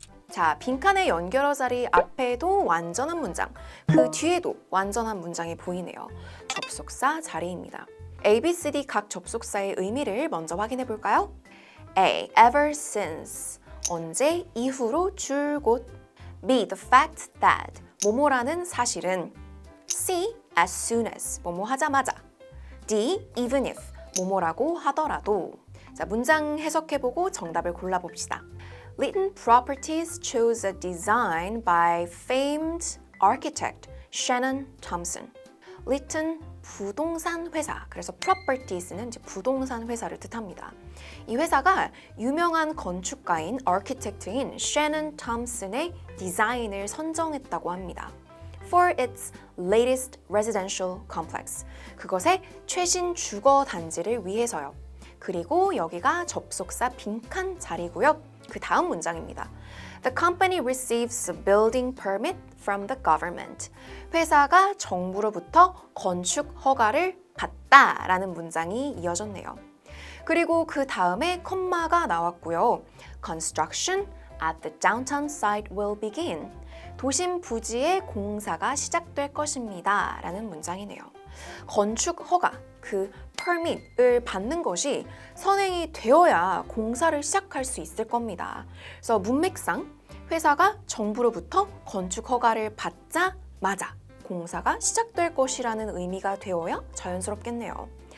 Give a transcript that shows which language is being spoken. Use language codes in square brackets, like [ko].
[ko] 자, 빈칸의 연결어 자리 앞에도 완전한 문장, 그 뒤에도 완전한 문장이 보이네요. 접속사 자리입니다. A, B, C, D 각 접속사의 의미를 먼저 확인해 볼까요? A. Ever since 언제 이후로 줄곧 B. The fact that 뭐뭐라는 사실은 C. As soon as 뭐뭐 하자마자 D. Even if 뭐뭐라고 하더라도 자, 문장 해석해보고 정답을 골라봅시다. [en] Litton Properties chose a design by famed architect Shannon Thompson. [ko] Litton 부동산 회사, 그래서 properties는 이제 부동산 회사를 뜻합니다. 이 회사가 유명한 건축가인 architect인 Shannon Thompson의 디자인을 선정했다고 합니다. [en] For its latest residential complex. [ko] 그것의 최신 주거 단지를 위해서요. 그리고 여기가 접속사 빈칸 자리고요. 그 다음 문장입니다. [en] The company receives a building permit from the government. [ko] 회사가 정부로부터 건축 허가를 받다라는 문장이 이어졌네요. 그리고 그 다음에 컴마가 나왔고요. [en] Construction at the downtown site will begin. [ko] 도심 부지의 공사가 시작될 것입니다. 라는 문장이네요. 건축 허가, 그 permit을 받는 것이 선행이 되어야 공사를 시작할 수 있을 겁니다. 그래서 문맥상 회사가 정부로부터 건축 허가를 받자마자 공사가 시작될 것이라는 의미가 되어야 자연스럽겠네요.